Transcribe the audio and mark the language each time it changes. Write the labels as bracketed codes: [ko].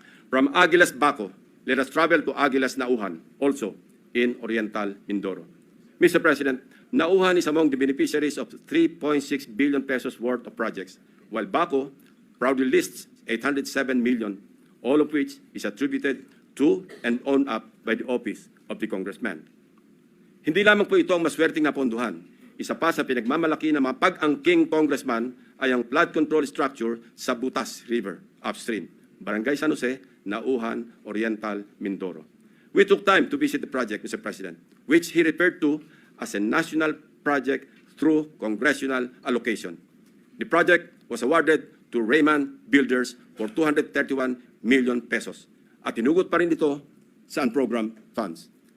[en] From Aguilas Baco, let us travel to Aguilas Nauhan, also in Oriental Mindoro. Mr. President, Nauhan is among the beneficiaries of 3.6 billion pesos worth of projects, while Baco proudly lists 807 million, all of which is attributed to and owned up by the office of the congressman. [tl] Hindi lamang po ito ang maswerteng napondohan. Isa pa sa pinagmamalaki ng mga pag-angking congressman ay ang flood control structure sa Butas River upstream, Barangay San Jose, Nauhan, Oriental, Mindoro. [en] We took time to visit the project, Mr. President, which he referred to as a national project through congressional allocation. The project was awarded to Raymond Builders for 231 million pesos [tl] at tinugot pa rin ito sa unprogrammed funds.